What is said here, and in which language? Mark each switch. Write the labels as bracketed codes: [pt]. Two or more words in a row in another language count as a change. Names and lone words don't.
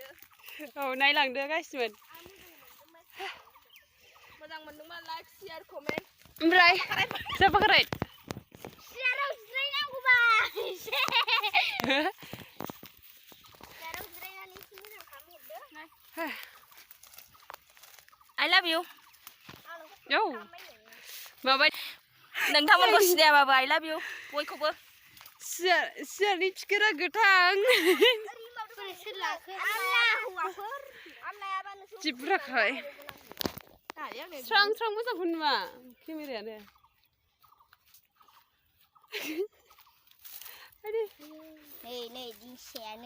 [brx] औ नायलांदो गासिमोन मोजां मोनदोंबा [en] like share comment [brx] ओमफ्राय जाबाय सियाराव जिरायनांगौबा एसे सियाराव जिरायनानै एसे मोजां खालामहरदो [en] I love you [brx] औ माबा नोंथांमोनखौ सिनायाबाबो [en] I love you [brx] बयखौबो सियारनि टिकेटआ गोथां जि बुरजाखाय स्रां स्रां मोजांखौ नुवा केमेरायानो नै दिंखिया नै